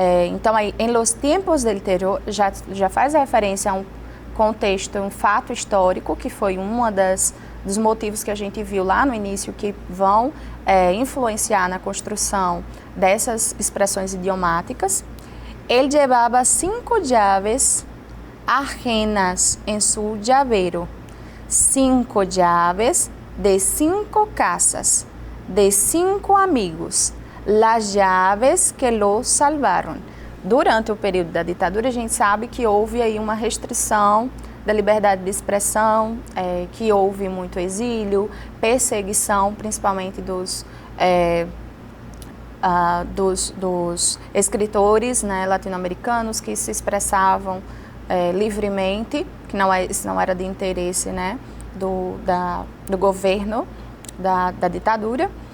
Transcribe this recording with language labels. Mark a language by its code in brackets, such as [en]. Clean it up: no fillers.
[pt] Então, aí, em [es] los tiempos del terror, [pt] já faz referência a um contexto, um fato histórico, que foi dos motivos que a gente viu lá no início, que vão influenciar na construção dessas expressões idiomáticas. [es] Ele llevaba 5 llaves ajenas en su llavero, 5 llaves de 5 casas, de 5 amigos, las llaves que lo salvaron. [pt] Durante o período da ditadura, a gente sabe que houve aí uma restrição da liberdade de expressão, que houve muito exílio, perseguição, principalmente dos escritores, né, latino-americanos que se expressavam livremente, que isso não era de interesse, né, do governo, da ditadura.